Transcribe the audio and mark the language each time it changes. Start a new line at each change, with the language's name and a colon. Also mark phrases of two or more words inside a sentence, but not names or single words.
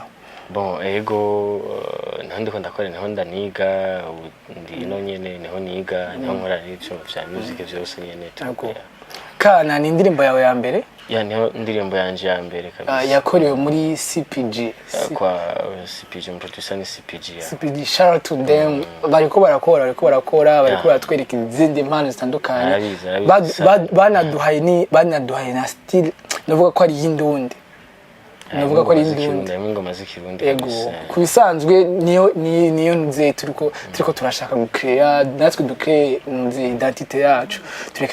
Rundi: Bon ego ndiko ndakora niho ndaniga ndi no nyene niho niga niho nkora n'ivyo vya music vyose nyene tu. Kana ni indirimbo yawe ya mbere? Niho indirimbo yanje ya mbere kabisa. Yakorewe muri CPG. Kwa CPG producer ni CPG.
English: CPG shout out to them.
Rundi: Bariko barakora bariko batwereka izindi impano zitandukanye. Banaduhaye na still navuga ko ari y'indundi. Navuga ko ari indundi ingoma z'ikirundi kubisanzwe niyo nze turiko turashaka gucreate natwe ducree nze identité yacu tureke